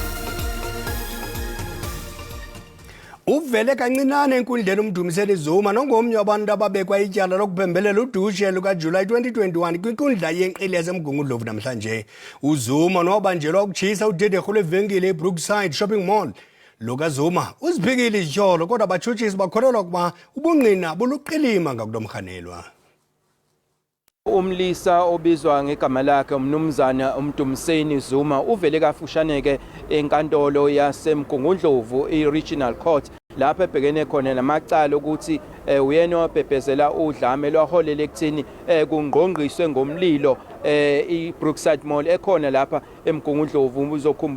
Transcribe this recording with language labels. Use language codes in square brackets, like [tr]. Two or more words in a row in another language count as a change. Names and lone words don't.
[xh] Uvele kancinane enkundleni uMdumiseni Zuma nongomnye wabantu ababekwa ityala lokuphembelela udushe lukaJulayi 2021 kwinkundla yenqile yaseMgungundlovu namhlanje. uZuma nowabanjelwa ukutshisa udederhu lwevenkile eBrookside Shopping Mall. Zuma uziphikile izityholo kodwa abatshutshisi bakholelwa ukuba ubungqina buluqilima ngakulomrhanelwa. [zu] Umlisa obizwa ngegama lakhe uMnumzana uMdumiseni Zuma uvele kafushaneke enkantolo yaseMgungundlovu i- [en] Regional Court [zu] lapha ebhekene khona namacala ukuthi uyena wabhebhezela udlame lwaholela ekuthini kungqongqiswe ngomlilo iBrookside Mall ekhona lapha eMgungundlovu.